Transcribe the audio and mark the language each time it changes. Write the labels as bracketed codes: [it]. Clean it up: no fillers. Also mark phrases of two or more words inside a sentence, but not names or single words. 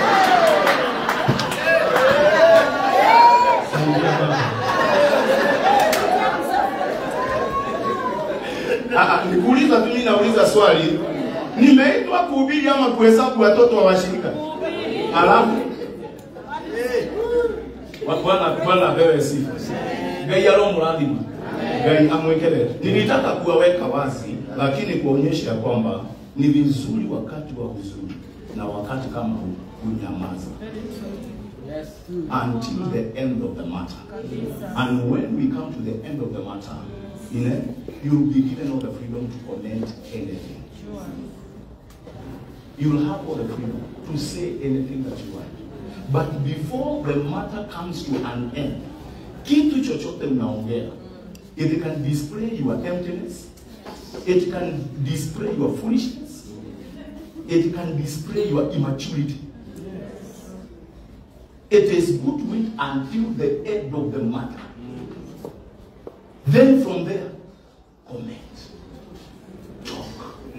[sw] Nikuuliza tu, mimi nauliza swali. Nimeitwa kuhubiri ama kuhesabu watoto wa washirika? Alafu Bwana apewe sifa. [kam] Ngai alomradhima. Ngai amwekele. [sw] Nilitaka kuwaweka wazi lakini kuonyesha kwamba ni vizuri wakati wa huzuni na wakati kama huu kunyamaza. [en] Until the end of the matter. And when we come to the end of the matter, you'll be given all the freedom to comment anything. You'll have all the freedom to say anything that you want. But before the matter comes to an end, [sw] kitu chochote mnaongea, [en] it can display your emptiness, it can display your foolishness, it can display your immaturity. It is good to wait until the end of the matter. Then from there, comment, talk.